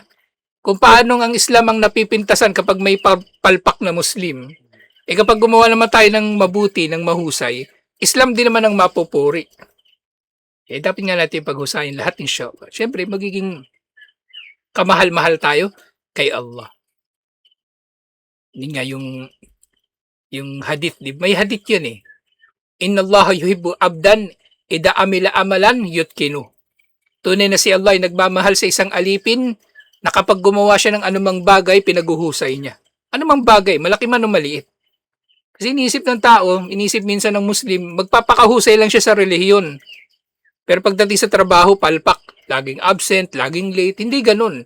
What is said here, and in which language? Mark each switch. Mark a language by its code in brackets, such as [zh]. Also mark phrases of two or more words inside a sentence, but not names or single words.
[tl] Kung paano ang Islam ang napipintasan kapag may palpak na Muslim, kapag gumawa naman tayo ng mabuti, ng mahusay, Islam din naman ang mapupuri. Dapat nga natin paghusayin lahat, inshallah. Siyempre, magiging kamahal-mahal tayo kay Allah. Hindi nga yung hadith, may hadith yun eh. [ar] إن الله يحب عبدا إذا عمل عملا يتقن. [tl] Tunay na si Allah ay nagmamahal sa isang alipin na kapag gumawa siya ng anumang bagay, pinaguhusay niya. Anumang bagay, malaki man o maliit. Kasi iniisip ng tao, iniisip minsan ng Muslim, magpapakahusay lang siya sa relihiyon. Pero pagdating sa trabaho, palpak, laging absent, laging late, hindi ganun.